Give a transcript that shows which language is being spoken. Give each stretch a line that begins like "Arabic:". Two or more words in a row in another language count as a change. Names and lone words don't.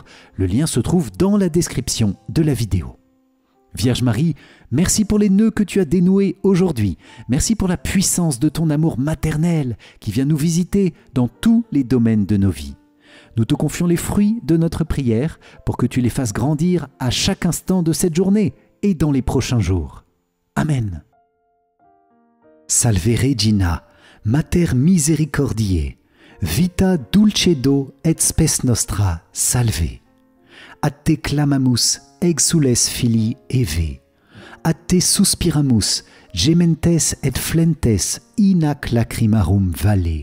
French: Le lien se trouve dans la description de la vidéo. Vierge Marie, merci pour les nœuds que tu as dénoués aujourd'hui. Merci pour la puissance de ton amour maternel qui vient nous visiter dans tous les domaines de nos vies. Nous te confions les fruits de notre prière pour que tu les fasses grandir à chaque instant de cette journée et dans les prochains jours. Amen.
Latin: Salve Regina, Mater misericordiae, vita dulcedo et spes nostra, salve. A te clamamus, exules filii Eve. a te suspiramus, gementes et flentes in ac lacrimarum valle.